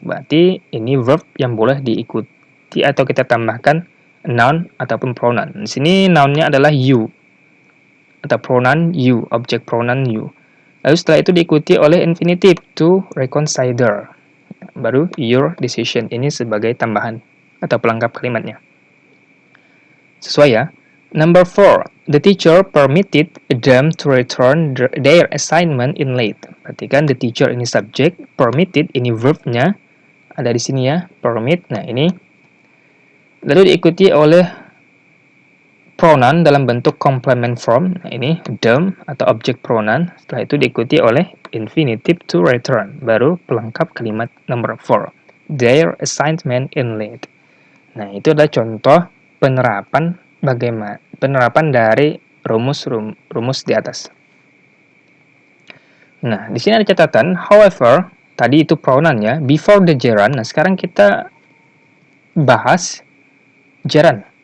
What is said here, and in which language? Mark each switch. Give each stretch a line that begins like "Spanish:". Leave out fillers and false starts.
Indonesian: Berarti ini verb yang boleh diikuti atau kita tambahkan noun ataupun pronoun. Di sini noun-nya adalah you atau pronoun you, objek pronoun you. Lalu setelah itu diikuti oleh infinitive to reconsider. Baru your decision ini sebagai tambahan atau pelengkap kalimatnya. Sesuai ya.
English: Number 4, the teacher permitted them to return their assignment in late.
Indonesian: Perhatikan the teacher ini subjek, permitted ini verb-nya ada di sini ya, permit. Nah, ini lalu diikuti oleh pronoun dalam bentuk complement form. Nah, ini them atau object pronoun. Setelah itu diikuti oleh infinitive to return. Baru pelengkap kalimat number 4.
English: Their assignment in late.
Indonesian: Nah, itu adalah contoh penerapan dari rumus di atas. Nah, di sini ada catatan,
English: however,
Indonesian: tadi itu pronoun ya,
English: before the gerund.
Indonesian: Nah, sekarang kita bahas gerund.